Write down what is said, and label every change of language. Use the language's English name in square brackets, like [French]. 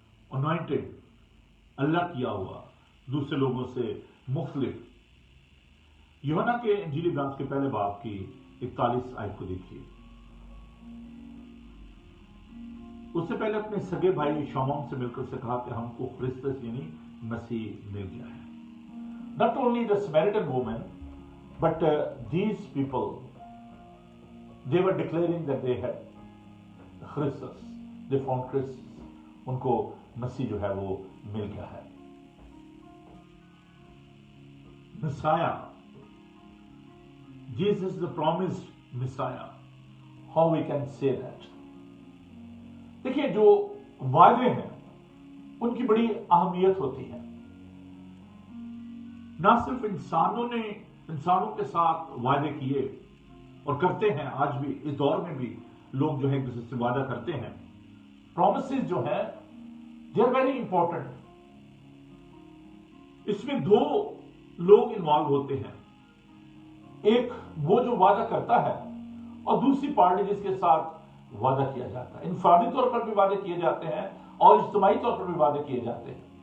[Urdu] Anointed, الگ کیا ہوا، دوسرے لوگوں سے مختلف. یوحنا کے انجیلی بیان کے پہلے باب کی 41 آیت کو دیکھیے. اس سے پہلے اپنے سگے بھائی شمعون سے مل کر سے کہا کہ ہم کو خرسطس یعنی مسیح مل گیا ہے. [English] Not only the Samaritan woman, but these people, they were declaring that they had Christus. They found Christus. [Urdu] ان کو مسیح جو ہے وہ مل گیا ہے. [English] Messiah. Jesus the promised Messiah. How we can say that? [Urdu] دیکھیے جو وعدے ہیں ان کی بڑی اہمیت ہوتی ہے. نہ صرف انسانوں کے ساتھ وعدے کیے اور کرتے ہیں، آج بھی اس دور میں بھی لوگ جو ہے ایک دوسرے سے وعدہ کرتے ہیں. [English] promises [Urdu] جو ہے [English] They are very important. [Urdu] اس میں دو لوگ انوالو ہوتے ہیں، ایک وہ جو وعدہ کرتا ہے اور دوسری پارٹی جس کے ساتھ وعدہ کیا جاتا ہے. انفرادی طور پر بھی وعدے کیے جاتے ہیں اور اجتماعی طور پر بھی وعدے کیے جاتے ہیں.